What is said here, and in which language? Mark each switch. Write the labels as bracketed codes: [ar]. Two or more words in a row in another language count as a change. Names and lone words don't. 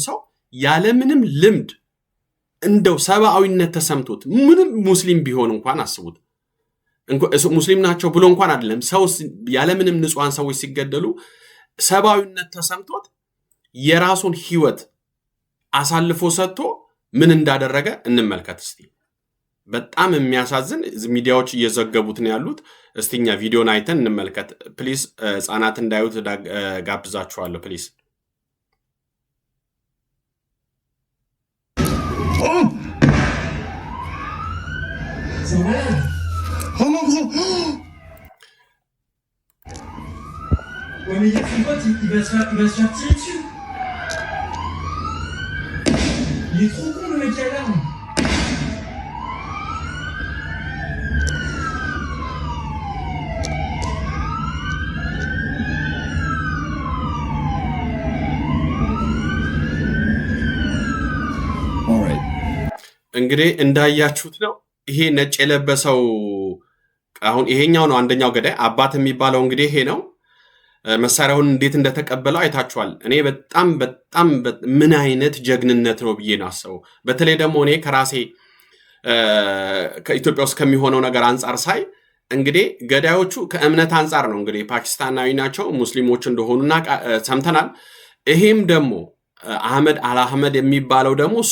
[am] ሰው ያለምንም ልምድ እንደው ሰብአዊነት ተሰምቶት ምንም ሙስሊም ቢሆን እንኳን አስቡት ሙስሊም ናቸው ብሎ እንኳን አይደለም ሰው ያለምንም ንጹሃን ሰዎች ሲገደሉ ሰብአዊነት ተሰምቶት የራሱን ህይወት አሳልፎ ሰጥቶ ምን እንዳደረገ እንመልከት እስቲ። በጣም የሚያሳዝን ሚዲያዎች እየዘገቡት ነው ያሉት። እስቲኛ ቪዲዮን አይተን እንመልከት ፕሊዝ። ህፃናት እንዳዩት ጋብዛችኋለሁ ፕሊዝ። [fr] Oh mon gros! Ouais mais y'a son pote, il va se faire tirer dessus. Il est trop con le mec à l'arme. Alright. [am] እንግዲህ እንዳያችሁት ነው ይሄ ነጭ የለበሰው አሁን ይሄኛው ነው አንደኛው ገዳይ አባት የሚባለው እንግዲህ ይሄ ነው። መሳሪያውን እንዴት እንደተቀበለው አይታችኋል። እኔ በጣም ምን አይነት ጀግንነት ነው ብዬ ነው አሰበው። በተለይ ደግሞ እኔ ከራሴ ከኢትዮጵያ ውስጥ ከሚሆነው ነገር አንጻር ሳይ እንግዲህ ገዳዮቹ ከእምነት አንጻር ነው እንግዲህ ፓኪስታናዊ ናቸው ሙስሊሞች እንደሆኑና ሰምተናል። ይሄም ደግሞ አህመድ አልአህመድ የሚባለው ደግሞ እሱ